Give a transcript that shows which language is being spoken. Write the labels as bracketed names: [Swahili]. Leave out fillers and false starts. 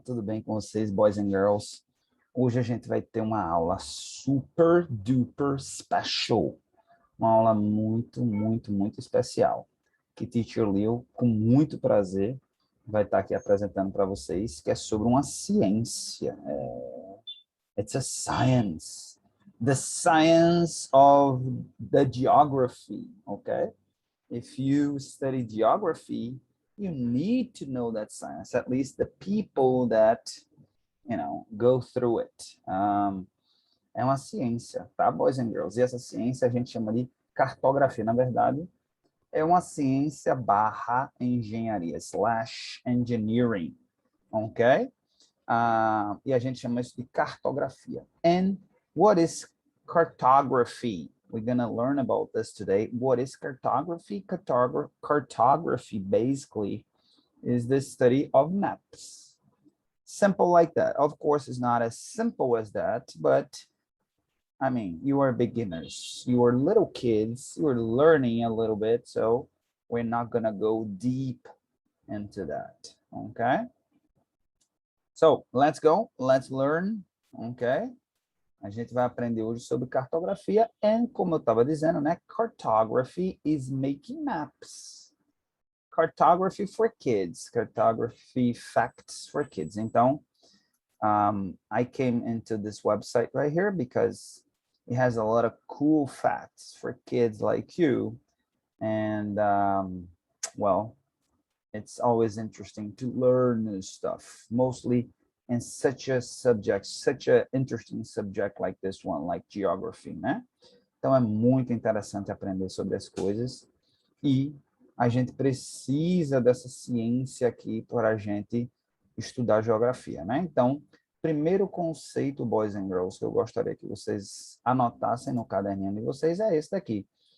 [Portuguese] Tudo bem com vocês, [English] boys and girls? [Portuguese] Hoje a gente vai ter uma aula [English] super duper special. [Portuguese] Uma aula muito especial. Que Teacher Leo, com muito prazer, vai estar aqui apresentando para vocês, que é sobre uma ciência. [English] It's a science. The science of the geography, okay? If you study geography, you need to know that science, at least the people that, go through it. [Portuguese] É uma ciência, tá, [English] boys and girls? [Portuguese] E essa ciência a gente chama de cartografia. Na verdade, é uma ciência barra engenharia, [English] slash engineering, [Portuguese] ok? E a gente chama isso de cartografia. [English] And what is cartography? We're going to learn about this today. What is cartography? Cartography basically is the study of maps. Simple like that. Of course, it's not as simple as that, but I mean, you are beginners. You are little kids. You are learning a little bit, so we're not going to go deep into that, okay? So, let's go. Let's learn, okay? [Portuguese] A gente vai aprender hoje sobre cartografia and, como eu estava dizendo, né? [English] Cartography is making maps. Cartography for kids. Cartography facts for kids. [Portuguese] Então, [English] I came into this website right here because it has a lot of cool facts for kids like you. And, well, it's always interesting to learn new stuff, mostly in such a subject, such an interesting subject like this one, like geography, né? [Portuguese] Então é muito interessante aprender sobre as coisas e a gente precisa dessa ciência aqui para a gente estudar geografia, né? Então, primeiro conceito, [English] boys and girls, [Portuguese] que eu gostaria que vocês anotassem no caderninho de vocês é esse daqui.